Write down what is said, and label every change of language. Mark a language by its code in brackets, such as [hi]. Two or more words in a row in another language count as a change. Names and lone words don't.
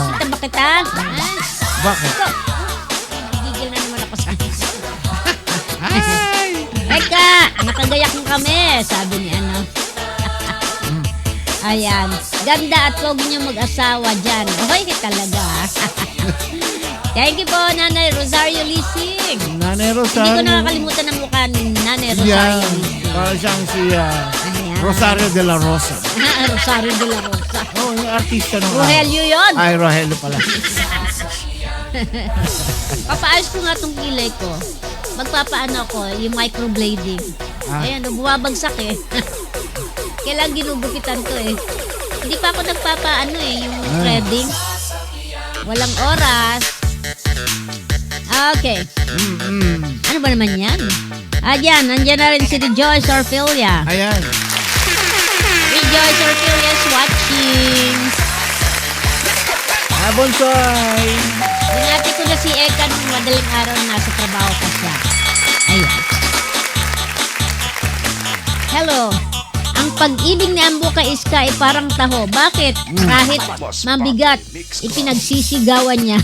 [tl] Sinisita ba kita? Bakit? Gigil na naman ako sa akin. Eka, nakagayak mo kami, sabi ni Ayan. Ganda at huwag niyo mag-asawa dyan. Okay talaga. [en] Thank you [tl] po, Nanay Rosario Lising. Nanay Rosario. Hindi ko nakakalimutan ang mukha ni Nanay Rosario Lising. Para siyang si Ayan. Rosario de la Rosa. Rosario de la Rosa. Yung artista nung Rogelio yun. Ay, Rogelio pala. Papaayos ko nga itong kilay ko. Magpapaano ko, yung microblading. Ayan, bumabagsak eh. Kailangan ginugupitan to eh. Hindi pa ako yung threading. Walang oras. Okay. Ano ba naman yan? Nandiyan na rin si Rejoice Orfilia. Ayan. [en] Rejoice Orfilia is watching. [tl] Bonsoy. Binati ko na si Eka nung madaling araw na nasa trabaho pa siya. Ayan. Hello. Ang pag-ibig ni Ambo kay Iska ay parang taho. Bakit? Kahit mabigat, ipinagsisigawan niya.